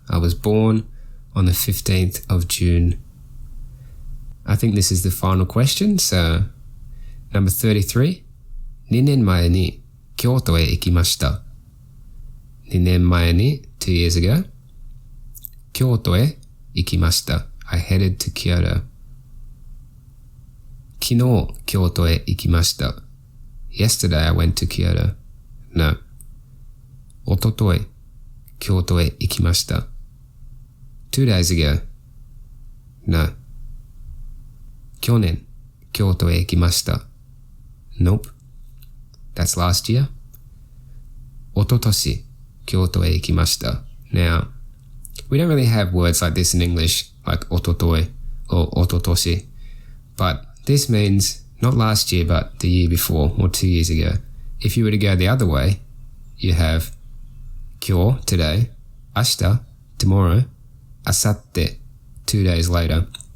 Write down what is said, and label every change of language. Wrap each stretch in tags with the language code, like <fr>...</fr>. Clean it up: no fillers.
<en>I was born on the 15th of June. I think this is the final question. So number 33.</en> <ja>2年前に京都へ行きました。 2年前に</ja> <en>2 years ago</en> <ja>京都へ行きました。</ja> <en>I headed to Kyoto.</en> <ja>昨日京都へ行きました。</ja> <en>Yesterday I went to Kyoto. No.</en> <ja>おととい京都へ行きました。</ja> <en>2 days ago. No.</en> <ja>去年京都へ行きました。</ja> <en>Nope. That's last year.</en> <ja>おととし京都へ行きました。</ja> <en>Now, we don't really have words like this in English, like</en> <ja>おととい</ja> <en>or</en> <ja>おととし.</ja> <en>But this means not last year, but the year before or 2 years ago. If you were to go the other way, you have</en> <ja>今日</ja> <en>today,</en> <ja>明日</ja> <en>tomorrow,</en> <ja>あさって</ja> <en>2 days later.</en>